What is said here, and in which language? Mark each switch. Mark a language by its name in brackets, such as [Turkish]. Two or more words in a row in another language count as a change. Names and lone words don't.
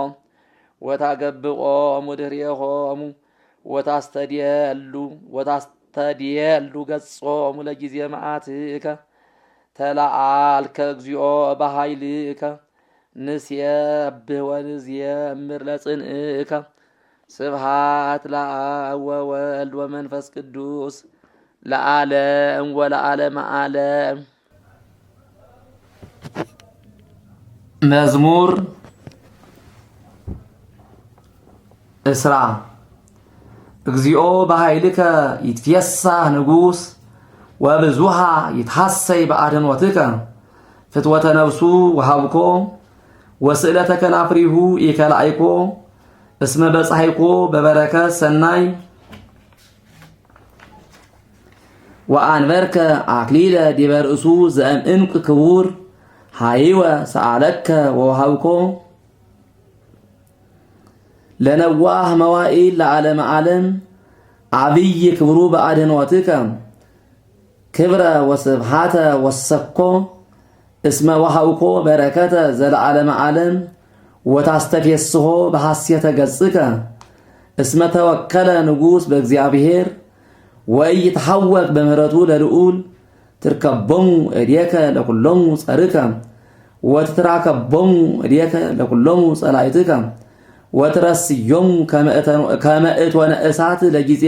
[Geez] ወታገብኦሙ ድኅሬሆሙ ወታስተድየሉ ገጾሙ ለጊዜ መዓትከ ተለዓልከ እግዚኦ በኃይልከ ንሴብሕ ወንዝየምር ለጽንዕከ ስብሐት ለአብ ወወልድ ወመንፈስ ቅዱስ ለዓለም ወለዓለመ ዓለም። መዝሙር 10 እግዚኦ በኃይልከ ይትፌሳህ ንጉሥ ወብዙኃ ይትሐሰይ በአድኅኖትከ ፍትወተ ነፍሱ ወሃብኮ ወስእለተ ከናፍሪሁ ኢከላይኮ እስመ በጻይኮ በበረከት ሰናይ ወአንበርከ አክሊለ ዲበ ርእሱ ዘእምዕንቁ ክቡር ሰአለከ ወወሃብኮ ለነዋሕ መዋዕል ለዓለመ ዓለም ዓቢይ ክብሩ በአድኅኖትከ ክብረ ወስብሐተ ወሰኮ እስመ ወሃብኮ በረከተ ዘለዓለመ ዓለም ወታስተፌስሖ በሐሴተ ገጽከ እስመ ተወከለ ንጉሥ በእግዚአብሔር ወኢይትሐወክ በምህረቱ ለልዑል ትርከቦሙ እዴከ ለኵሎሙ ጸርከ ወትትራከቦሙ እዴከ ለኵሎሙ ጸላኢትከ ወትረስዮሙ ከመ እቶነ እሳት ለጊዜ